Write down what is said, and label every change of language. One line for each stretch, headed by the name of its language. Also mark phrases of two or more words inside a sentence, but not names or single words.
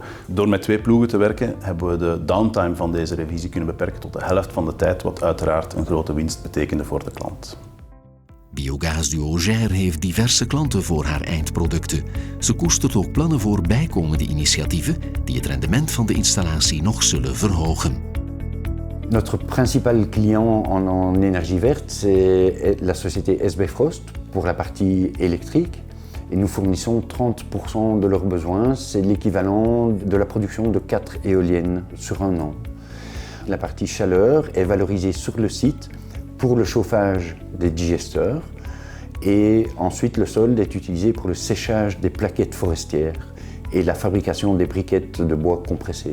Dutch: Door met 2 ploegen te werken hebben we de downtime van deze revisie kunnen beperken tot de helft van de tijd, wat uiteraard een grote winst betekende voor de klant. Biogaz Duo Gers heeft diverse klanten voor haar eindproducten. Ze koestert ook plannen voor bijkomende initiatieven die het rendement van de installatie nog zullen verhogen.
French: Notre principal client en énergie verte, c'est la société SB Frost pour la partie électrique. Et nous fournissons 30% de leurs besoins, c'est l'équivalent de la production de 4 éoliennes sur un an. La partie chaleur est valorisée sur le site pour le chauffage des digesteurs et ensuite le solde est utilisé pour le séchage des plaquettes forestières et la fabrication des briquettes de bois compressées.